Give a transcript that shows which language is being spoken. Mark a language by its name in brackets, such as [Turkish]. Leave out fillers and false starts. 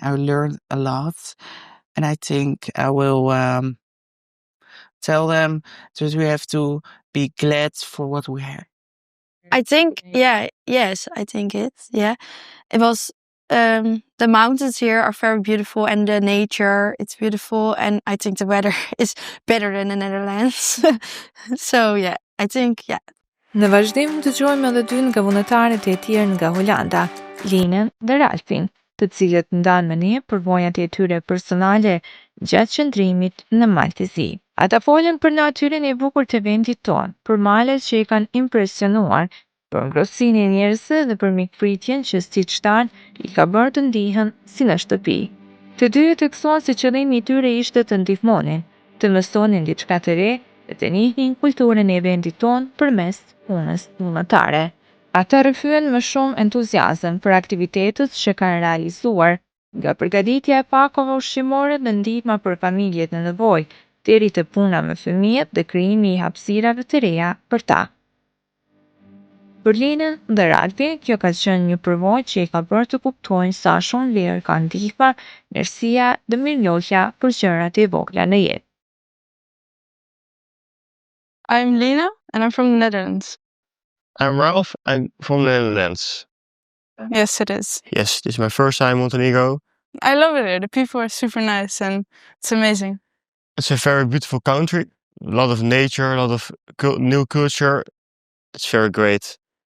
[English] I learned a lot, and I think I will tell them that we have to be glad for what we have. I think yes, I think it was the mountains here are very beautiful and the nature, it's beautiful, and I think the weather is better than the Netherlands. So yeah, I think yeah. [Albanian] Në vazhdim dëgjojmë edhe dy nga vullnetarët e tjerë nga Holanda, Linën dhe Ralfin, të cilët ndanë me ne përvojat e tyre personale gjatë qëndrimit në Maltezi. Ata folën për natyrën e bukur të vendit tonë, për malet që i kanë impresionuar, për ngrohtësinë e njerëzve dhe për mikpritjen që siç thanë i ka bërë të ndihen si në shtëpi. Të dyja theksuan se qëllimi i tyre ishte të ndihmonin, të mësonin diçka të re dhe të njihnin kulturën e vendit tonë përmes punës vullnetare. Ata rrëfyen me shumë entuziazëm për aktivitetet që kanë realizuar, nga përgatitja e pakove ushqimore dhe ndihma për familjet në nevojë, deri te puna me fëmijët dhe krijimi i hapësirave të reja për ta. Për Linën dhe Ralfin, kjo ka qenë një përvojë që i ka bërë të kuptojnë sa shumë vlerë ka ndihma, mirësia dhe mirënjohja për gjërat e vogla në jetë. [English] I'm Lena and I'm from the Netherlands. I'm Ralph. I'm from the Netherlands. Yes, it is. Yes, this is my first time in Montenegro. I love it here. The people are super nice and it's amazing. It's a very beautiful country. A lot of nature, a lot of new culture. It's very great.